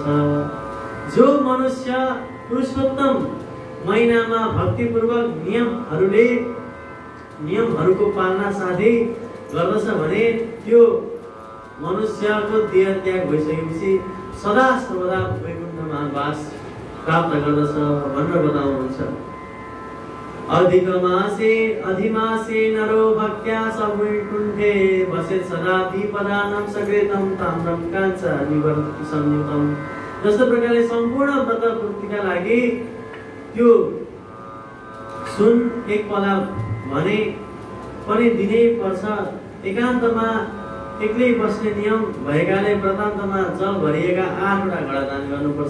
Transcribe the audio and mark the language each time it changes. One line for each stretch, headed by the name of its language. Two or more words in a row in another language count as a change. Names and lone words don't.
Nepali: जो मनुष्य पुरुषोत्तम महिनामा भक्तिपूर्वक नियमहरूको पालना साथै गर्दछ भने त्यो मनुष्यको देह त्याग भइसकेपछि सदा सर्वदा वैकुण्ठमा वास प्राप्त गर्दछ भनेर बताउनुहुन्छ।
Sanskrit: अधिमासे नरो भक्त्या सवैकुण्ठे वसेत् सदा दीपदानं सकृतं ताम्रं काञ्चनिवर्ति संयुतं।
Nepali: जस्तो प्रकारले सम्पूर्ण व्रत पूर्तिका लागि त्यो सुन एक पला भने पनि दिनै पर्छ। एकान्तमा एक्लै बस्ने नियम भएकाले व्रतान्तमा जल भरिएका 8 वटा घडा दान गर्नुपर्छ।